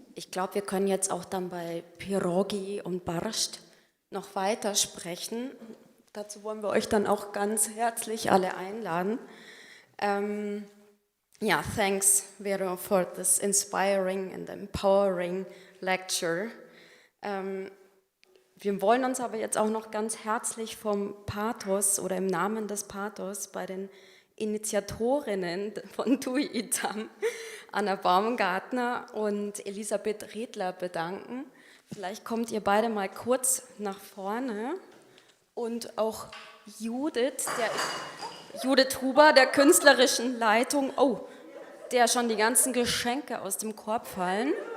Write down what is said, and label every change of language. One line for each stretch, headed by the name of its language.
German: glaube, wir können jetzt auch dann bei Pierogi und Barscht noch weiter sprechen. Dazu wollen wir euch dann auch ganz herzlich alle einladen.
English: Thanks, Vero, for this inspiring and empowering lecture.
German: Wir wollen uns aber jetzt auch noch ganz herzlich vom PATHOS oder im Namen des PATHOS bei den Initiatorinnen von TUI-ITAM, Anna Baumgartner und Elisabeth Redler bedanken. Vielleicht kommt ihr beide mal kurz nach vorne und auch Judith Huber, der künstlerischen Leitung, der schon die ganzen Geschenke aus dem Korb fallen.